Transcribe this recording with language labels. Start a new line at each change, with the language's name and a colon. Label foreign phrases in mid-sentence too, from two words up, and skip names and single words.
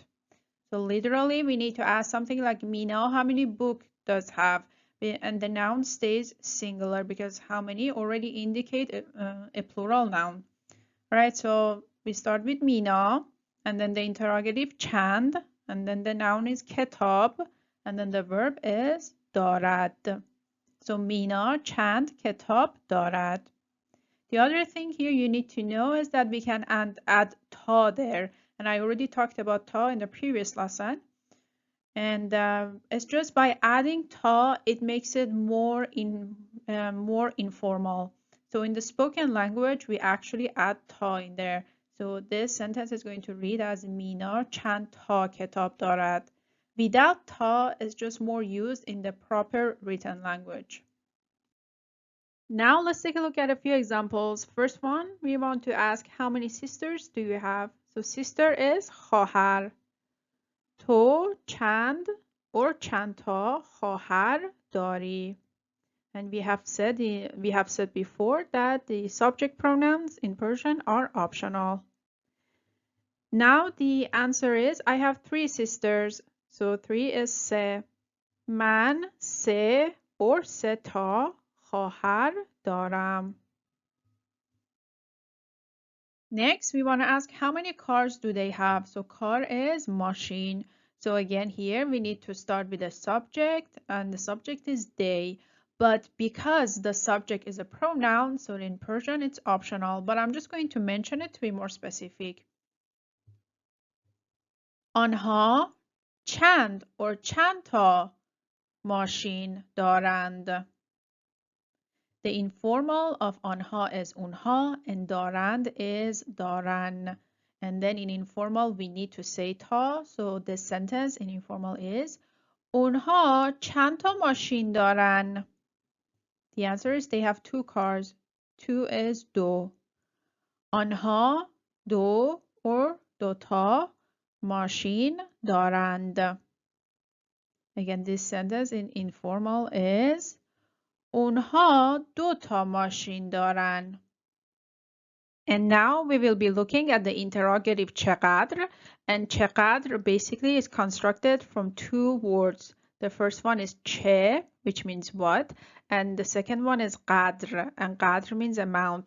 English: So literally, we need to ask something like, Mina, how many books does have? And the noun stays singular because how many already indicate a plural noun. All right, so we start with Mina, and then the interrogative chand, and then the noun is ketab, and then the verb is دارد.
Persian: So مینا چند کتاب دارد.
English: The other thing here you need to know is that we can add ta there. And I already talked about ta in the previous lesson. And it's just by adding ta, it makes it more informal. So in the spoken language, we actually add ta in there. So this sentence is going to read as
Persian: مینا چند تا کتاب دارد.
English: Without ta is just more used in the proper written language. Now let's take a look at a few examples. First one, we want to ask how many sisters do you have? So sister is خواهر.
Persian: تو چند or چند تا خواهر داری?
English: And we have said before that the subject pronouns in Persian are optional. Now the answer is I have three sisters. So 3 is
Persian: سه. من سه or سه تا خواهر دارم.
English: Next, we want to ask how many cars do they have? So car is machine. So again, here we need to start with the subject, and the subject is they. But because the subject is a pronoun, so in Persian it's optional, but I'm just going to mention it to be more specific.
Persian: آنها چند or چند تا ماشین دارند.
English: The informal of آنها is اونها and دارند is دارن. And then in informal we need to say تا. So the sentence in informal is
Persian: اونها چند تا ماشین دارن.
English: The answer is they have two cars. Two is دو.
Persian: آنها دو or دوتا ماشین دارند.
English: Again, this sentence in informal is
Persian: اونها دو تا ماشین دارن.
English: And now we will be looking at the interrogative چقدر. And چقدر basically is constructed from two words. The first one is چه, which means what. And the second one is قدر. And قدر means amount.